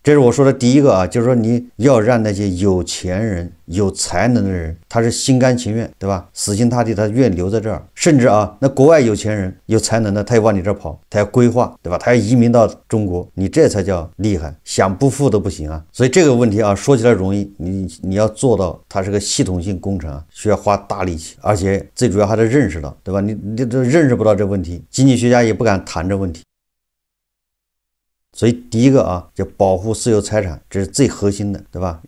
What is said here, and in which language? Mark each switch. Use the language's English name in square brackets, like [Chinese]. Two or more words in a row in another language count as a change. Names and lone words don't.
[Chinese] 這是我說的第一個啊，就是說你要讓那些有錢人、有才能的人，他是心甘情願，对吧？死心塌地，他願留在這兒。甚至啊，那國外有錢人、有才能的，他也往你這兒跑，他要規劃，對吧？他要移民到中國，你這才叫厲害，想不富都不行啊。所以這個問題啊，說起來容易，你要做到，它是個系統性工程啊，需要花大力氣，而且最主要還得認識到，對吧？你都認識不到這問題，經濟學家也不敢談這問題。所以第一個啊，叫保護私有財產，這是最核心的，對吧？